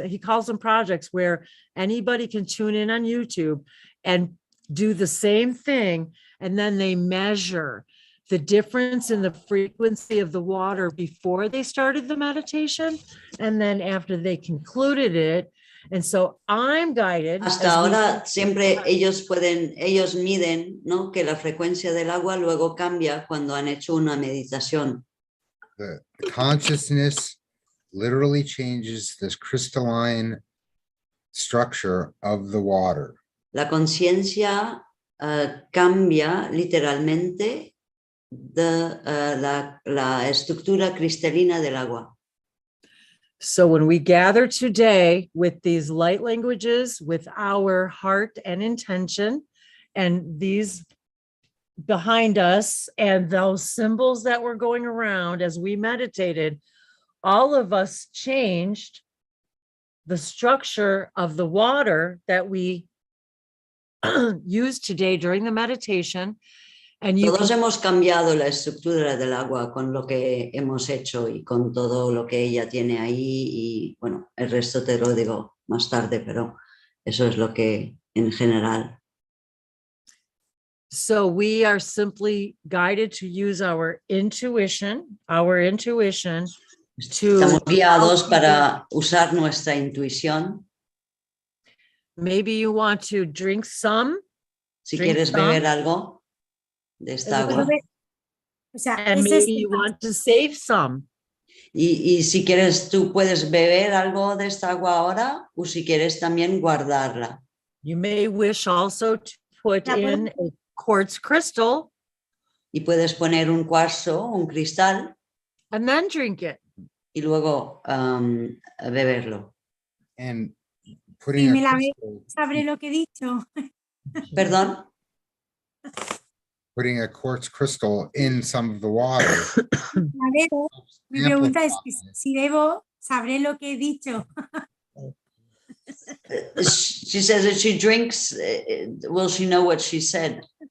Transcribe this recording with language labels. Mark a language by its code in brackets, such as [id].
[en] He calls them projects where anybody can tune in on YouTube and do the same thing. And then they measure the difference in the frequency of the water before they started the meditation, and then after they concluded it. And so I'm guided. [es] Hasta ahora siempre ellos miden, ¿no? Que la frecuencia del agua luego cambia cuando han hecho una meditación. [en] The consciousness literally changes this crystalline structure of the water. [es] La conciencia cambia literalmente la estructura cristalina del agua. [en] So when we gather today with these light languages, with our heart and intention, and these behind us, and those symbols that were going around as we meditated, all of us changed the structure of the water that we used today during the meditation. And [es] Todos hemos cambiado la estructura del agua con lo que hemos hecho y con todo lo que ella tiene ahí, y bueno, el resto te lo digo más tarde, pero eso es lo que en general. [en] So we are simply guided to use our intuition to. [es] Estamos guiados para usar nuestra intuición. [en] Maybe you want to drink some. [es] Si quieres beber algo de esta agua. O sea, [en] And maybe you want to save some. [es] Y si quieres, tú puedes beber algo de esta agua ahora, o si quieres también guardarla. [en] You may wish also to put in a quartz crystal. [es] Y puedes poner un cuarzo, un cristal. [en] And then drink it. [es] Y luego beberlo. [en] And putting [es] Sí, sabré lo que he dicho. Perdón. [en] Putting a quartz crystal in some of the water. [es] La bebo. Mi pregunta es que si bebo, sabré lo que he dicho. [en] She says that she drinks. Will she know what she said?